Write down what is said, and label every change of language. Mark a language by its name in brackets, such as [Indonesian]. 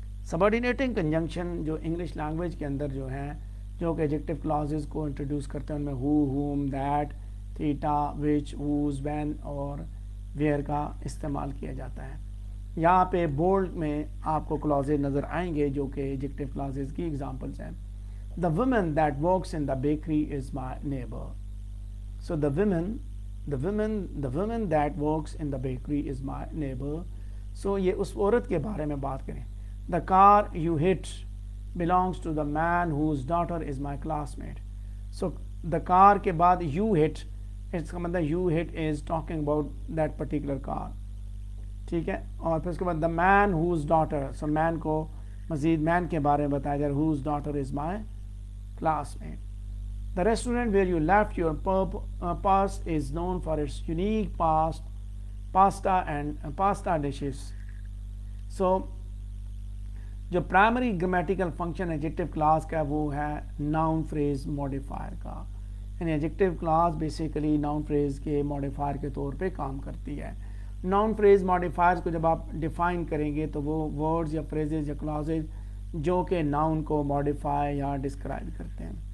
[Urdu] سبارڈینیٹنگ conjunction جو English language کے اندر جو ہیں, جو کہ ایڈجیکٹیو کلازز کو انٹروڈیوس کرتے ہیں, ان میں ہو, home, that, theta, which, whose, when اور ویئر کا استعمال کیا جاتا ہے. یہاں پہ بولڈ میں آپ کو کلازز نظر آئیں گے جو کہ ایڈجیکٹیو کلازز کی ایگزامپلس ہیں. [English] The woman that works in the bakery is my neighbor. So the woman that works in the bakery is my neighbor. [Urdu] So یہ اس عورت کے بارے میں بات کریں. [English] The car you hit belongs to the man whose daughter is my classmate. So the car [Urdu] کے بعد [English] you hit, [Urdu] اس کا مطلب [English] you hit is talking about that particular car. [Urdu] ٹھیک ہے, اور پھر اس کے بعد [English] the man whose daughter, [Urdu] so man کو مزید مین کے بارے میں بتایا جا رہا ہے, [English] whose daughter is my classmate. The restaurant where you left your purse is known for its unique pasta dishes. [Urdu] So جو primary grammatical function adjective class کا وہ ہے ناؤن فریز ماڈیفائر کا. یعنی adjective class basically noun freeze کے modifier کے طور پہ کام کرتی ہے. ناؤن فریز ماڈیفائرز کو جب آپ ڈیفائن کریں گے تو وہ ورڈز یا فریزز یا کلازز جو کہ ناؤن کو ماڈیفائی یا ڈسکرائب کرتے ہیں.